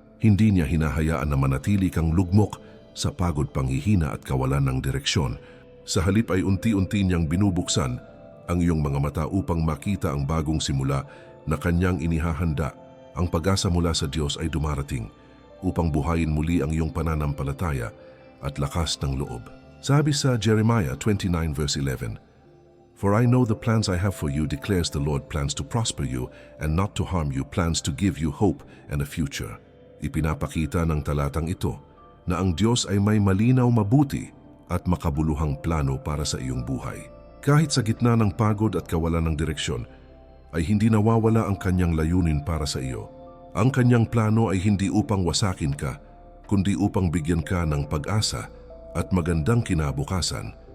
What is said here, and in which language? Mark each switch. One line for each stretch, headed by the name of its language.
Filipino: Hindi niya hinahayaan na manatili kang lugmok sa pagod, panghihina at kawalan ng direksyon. Sa halip ay unti-unti niyang binubuksan ang iyong mga mata upang makita ang bagong simula na kanyang inihahanda. Ang pag-asa mula sa Diyos ay dumarating upang buhayin muli ang iyong pananampalataya at lakas ng loob. Sabi sa
English: Jeremiah 29 verse 11, "For I know the plans I have for you, declares the Lord, plans to prosper you and not to harm you, plans to give you hope and a future."
Filipino: Ipinapakita ng talatang ito na ang Diyos ay may malinaw, mabuti at makabuluhang plano para sa iyong buhay. Kahit sa gitna ng pagod at kawalan ng direksyon, ay hindi nawawala ang kanyang layunin para sa iyo. Ang kanyang plano ay hindi upang wasakin ka, kundi upang bigyan ka ng pag-asa at magandang kinabukasan.